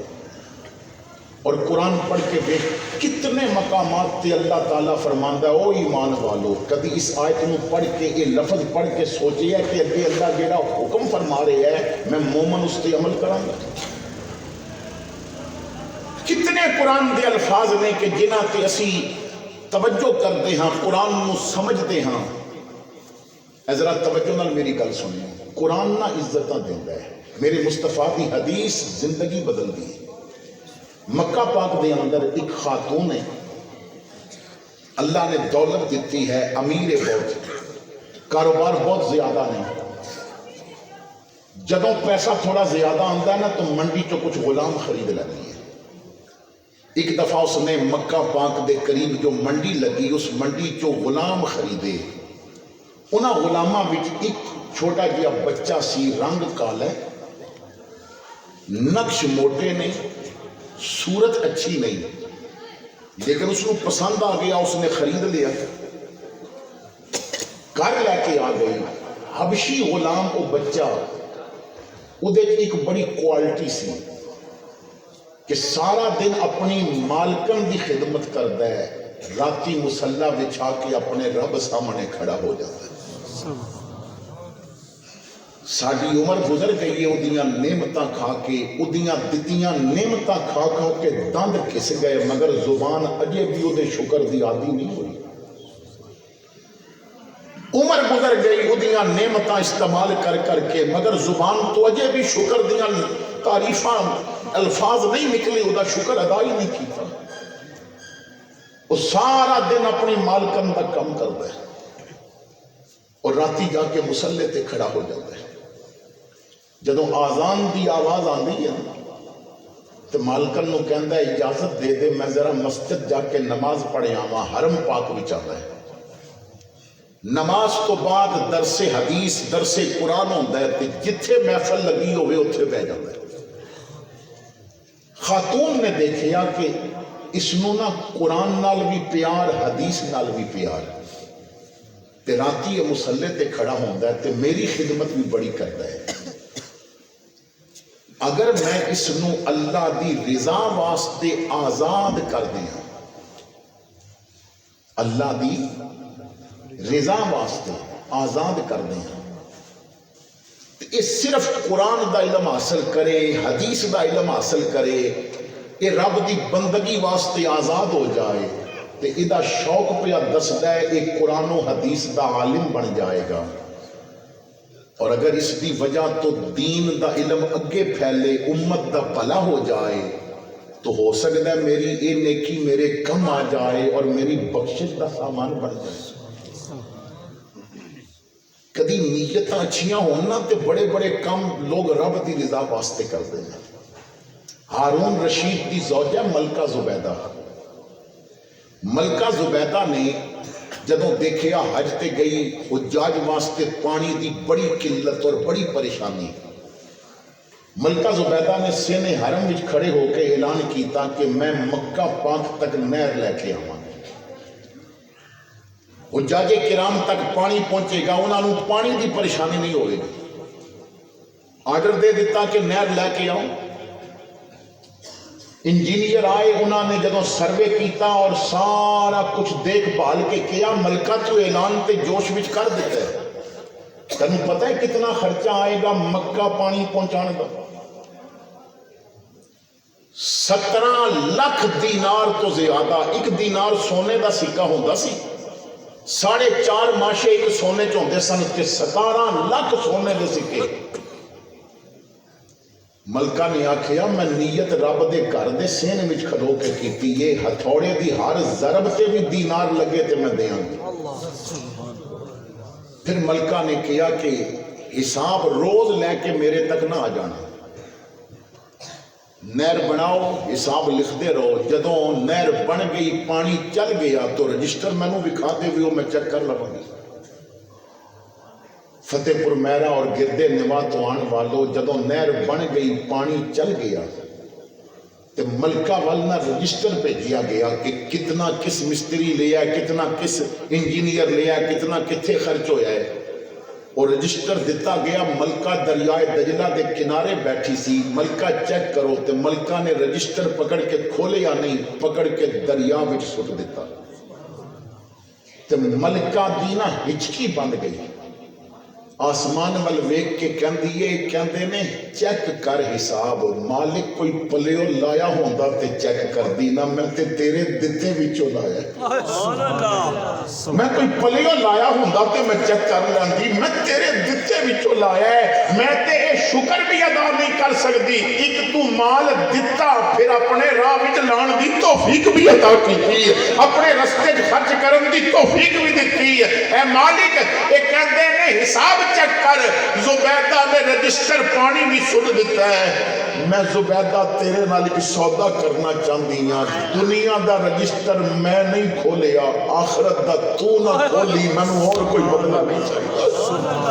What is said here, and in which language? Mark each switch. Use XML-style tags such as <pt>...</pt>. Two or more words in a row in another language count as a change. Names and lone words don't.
<pa>اور قرآن پڑھ کے دیکھ کتنے مقامات تے اللہ تعالیٰ فرماندا ہے او ایمان والو. کدی اس آیت نو پڑھ کے یہ لفظ پڑھ کے سوچیا کہ اگے اللہ جیڑا حکم فرما رہا ہے میں مومن اس تے عمل کراں گا؟ کتنے قرآن دے الفاظ نے کہ جنہاں تے اسی توجہ کرتے ہاں، قرآن نو سمجھتے ہاں. ذرا توجہ نال میری گل سنیں. قرآن نہ عزتاں دیندا ہے. میرے مصطفیٰ دی حدیث زندگی بدل دی. مکہ پاک دے اندر ایک خاتون ہے، اللہ نے دولت دیتی ہے، امیر ہے بہت، کاروبار بہت زیادہ نہیں. جدوں پیسہ تھوڑا زیادہ آندا ہے نا تو منڈی چو کچھ غلام خرید لیتی ہے. ایک دفعہ اس نے مکہ پاک دے قریب جو منڈی لگی اس منڈی چو غلام خریدے. انہاں غلاماں وچ ایک چھوٹا جہا بچہ سی، رنگ کالا ہے، نقش موٹے نہیں، صورت اچھی نہیں،</pa> <ur>لیکن اس کو پسند آ گیا،</ur> <pa>اس نے خرید لیا، گھر لے کے آ گئی. حبشی غلام وہ بچہ وہ ایک بڑی کوالٹی سی کہ سارا دن اپنی مالکن دی خدمت کرتا ہے، راتی مصلا بچھا کے اپنے رب سامنے کھڑا ہو جاتا ہے. ساری عمر گزر گئی ہے اودیاں نعمتاں کھا کے، اودیاں دتیاں نعمتاں کھا کھا کے دند کھس گئے، مگر زبان اجے بھی وہ شکر دی عادی نہیں ہوئی. عمر گزر گئی اودیاں نعمتاں استعمال کر کر کے، مگر زبان تو اجے بھی شکر دیاں تعریفاں الفاظ نہیں نکلے، وہ شکر ادا ہی نہیں کیتا. وہ سارا دن اپنی مالکن کا کم کرتا ہے اور راتی جا کے مسلے تے کھڑا ہو جاتا ہے. جدوں آزان دی آواز آندی ہے تو مالکن نو کہندا ہے اجازت دے دے میں ذرا مسجد جا کے نماز پڑھے آواں، حرم پاک وچ آندا ہے. نماز تو بعد درس حدیث درس قرآن ہوندا ہے تے جتھے محفل لگی ہوئے اتھے بیٹھ جاندا ہے. خاتون نے دیکھیا کہ اس نو نا قرآن نال بھی پیار، حدیث نال بھی پیار، تے راتی یہ مسلے تے کھڑا ہوندا ہے تے میری خدمت بھی بڑی کرتا ہے. اگر میں اس نو اللہ دی رضا واسطے آزاد کر دیاں، اللہ دی رضا واسطے آزاد کر دیاں، یہ صرف قرآن دا علم حاصل کرے، حدیث دا علم حاصل کرے، یہ رب دی بندگی واسطے آزاد ہو جائے تے ایدہ شوق پہ دسدا ہے ایک قرآن و حدیث دا عالم بن جائے گا. اور اگر اس دی وجہ تو دین دا علم اگے پھیلے، امت دا بھلا ہو جائے تو ہو سکتا ہے میری اے نیکی میرے کم آ جائے اور میری بخشش دا سامان بن جائے. کدی نیتاں اچھیاں ہونا تے بڑے بڑے کام لوگ رب دی رضا واسطے کر دیں. ہارون رشید دی زوجہ ملکہ زبیدہ، ملکہ زبیدہ نے جدوں دیکھیا حج تے گئی، حجاج واسطے پانی دی بڑی قلت اور بڑی پریشانی، ملکہ زبیدہ نے سین حرم وچ کھڑے ہو کے اعلان کیتا کہ میں مکہ پاک تک نہر لے کے آواں، حجاج کرام تک پانی پہنچے گا، انہاں نوں پانی دی پریشانی نہیں ہوئے گی. آرڈر دے دیتا کہ نہر لے کے آؤں. انجینئر آئے، انہوں نے جدوں سروے کیتا اور سارا کچھ دیکھ بھال کے کیا، ملکہ تو اعلان تے جوش وچ کر دیتا ہے. تنوں پتہ ہے کتنا خرچہ آئے گا مکہ پانی پہنچانے کا؟ 17 لاکھ دینار تو زیادہ. ایک دینار سونے دا سکہ ہوندا سی، 4.5 ماشے ایک سونے چ ہوندے سن تے 17 لاکھ سونے دے سکے. ملکہ نے آکھیا میں نیت رب دے گھر دے سین وچ کھلو کے کیتی، یہ ہتھوڑے دی ہر ضرب تے بھی دینار لگے تے میں دیاں گی.</pa> <ur>پھر ملکہ نے کہا کہ حساب روز لے کے میرے تک نہ آ جانا، نہر بناؤ حساب لکھتے رہو.</ur> <pa>جدوں نہر بن گئی پانی چل گیا تو رجسٹر مینوں وکھا دے بھی میں چیک کر لواں گی. فتح پور میرا اور گردے نوا تو آن والو، جدوں نہر بن گئی پانی چل گیا تے ملکہ والنا رجسٹر بھیجیا گیا کہ کتنا کس مستری لیا ہے، کتنا کس انجینئر لیا ہے، کتنا کتھے خرچ ہویا ہے، اور رجسٹر دیتا گیا۔ ملکہ دریائے دجلہ دے کنارے بیٹھی سی، ملکہ چیک کرو، تے ملکہ نے رجسٹر پکڑ کے کھولے یا نہیں، پکڑ کے دریا وچ سٹ دیتا، تے ملکہ دی نا ہچکی بند گئی، آسمان ول ویکھ کے کہندے نے چیک کر حساب، مالک کوئی پلیو لایا ہوندا تے چیک کر دی نا، میں تے تیرے دتے وچوں لایا ہے، میں کوئی پلیو لایا ہوندا تے میں چیک کر لیندی، میں تیرے دتے وچوں لایا ہے، میں تے اے شکر بھی ادا نہیں کر سکدی، ایک تو مال دتا پھر اپنے راہ وچ لان دی توفیق بھی عطا کیتی، اپنے رستے وچ خرچ کرن دی توفیق بھی دتی، اے مالک اے کہندے نے حساب چیک کر، زبیدہ نے رجسٹر پانی بھی سن دیتا ہے، میں زبیدہ تیرے نال ایک سودا کرنا چاہندی ہاں، دنیا دا رجسٹر میں نہیں کھولیا، آخرت دا تو نہ کھولی، میں نے اور کوئی بدلہ نہیں چاہیے۔</pa>